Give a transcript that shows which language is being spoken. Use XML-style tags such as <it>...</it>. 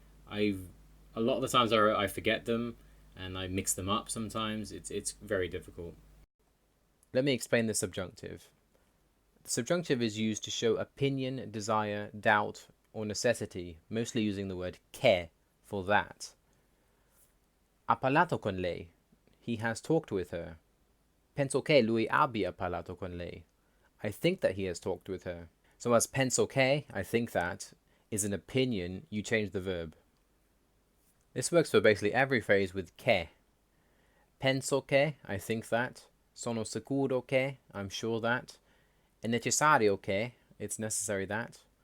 <en>A lot of the times I forget them and I mix them up sometimes. It's very difficult. Let me explain the subjunctive. The subjunctive is used to show opinion, desire, doubt, or necessity, mostly using the word che for that.</en> <it>Ha parlato con lei.</it> <en>He has talked with her.</en> <it>Penso che lui abbia parlato con lei.</it> <en>I think that he has talked with her. So as</en> <it>penso che,</it> <en>I think that, is an opinion, you change the verb. This works for basically every phrase with che.</en> <it>Penso che,</it> <en>I think that.</en> <it>Sono sicuro che,</it> <en>I'm sure that.</en> <it>È necessario che,</it> <en>it's necessary that.</en>